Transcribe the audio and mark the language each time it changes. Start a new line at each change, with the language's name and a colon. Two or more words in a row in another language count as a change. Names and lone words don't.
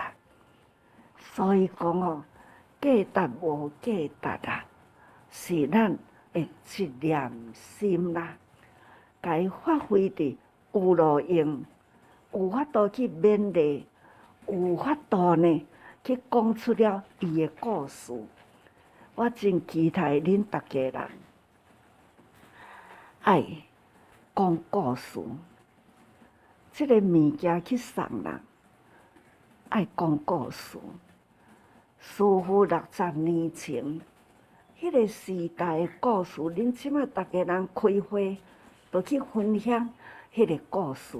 Min Nan Chinese: 所以讲哦，价值无价值啊，是咱的一念心啦，该发挥的有路用，有法度去勉励。有法度呢，去讲出了伊的故事。我真期待恁大家人爱讲故事，这个物件去送人，爱讲故事。师父60年前迄个时代的故事，恁即马逐个人开会，就去分享迄个故事。